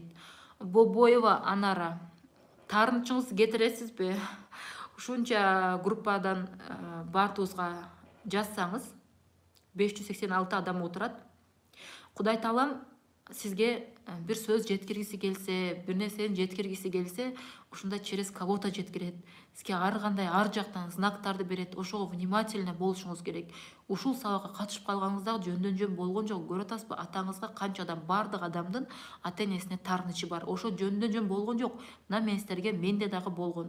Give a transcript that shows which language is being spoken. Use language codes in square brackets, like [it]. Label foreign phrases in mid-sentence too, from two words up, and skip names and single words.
[ky] Бобоева Анара, таарынчыңызды кетиресизби? Ушунча группадан баардыгыбызга жазсаңыз, 586 адам отурат. Кудай таалам сизге бир сөз жеткиргиси келсе, бир нерсени жеткиргиси келсе, ушундай [ru] через кого-то [ky] жеткирет. Сизге ар кандай ар жактан знактарды берет. Ошого внимательно болушуңуз керек. Ушул сабакка катышып калганыңыз дагы жөндөн-жөн болгон жок. Көрүп атасызбы, атаңызга канча адам, бардык адамдын ата энесине таарынычы бар. Ошо жөндөн-жөн болгон жок. Мына мен силерге менде дагы болгон.